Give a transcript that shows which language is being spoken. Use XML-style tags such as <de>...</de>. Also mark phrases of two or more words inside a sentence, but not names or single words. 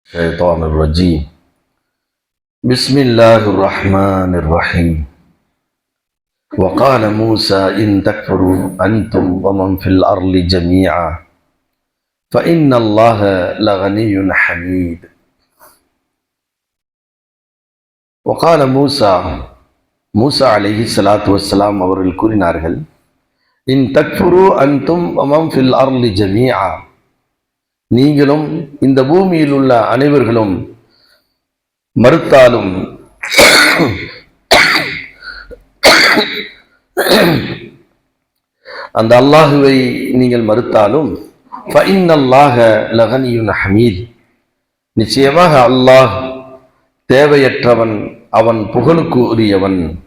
<ar>الشيطان الرجيم بسم الله الرحمن الرحيم وقال موسى إن تكفروا أنتم ومن في الأرض جميعا فإن الله لغني حميد وقال موسى عليه الصلاة والسلام</ar> <ta>அவர்கள் கூறினார்கள்</ta> <ar>إن تكفروا أنتم ومن في الأرض جميعا</ar> <ta>நீங்களும் இந்த பூமியில் உள்ள அனைவர்களும் மறுத்தாலும் அந்த அல்லாஹுவை நீங்கள் மறுத்தாலும்</ta> <ar>فإن الله لغني حميد</ar> <ta>நிச்சயமாக அல்லாஹ் தேவையற்றவன், அவன் புகழுக்கு உரியவன்.</ta>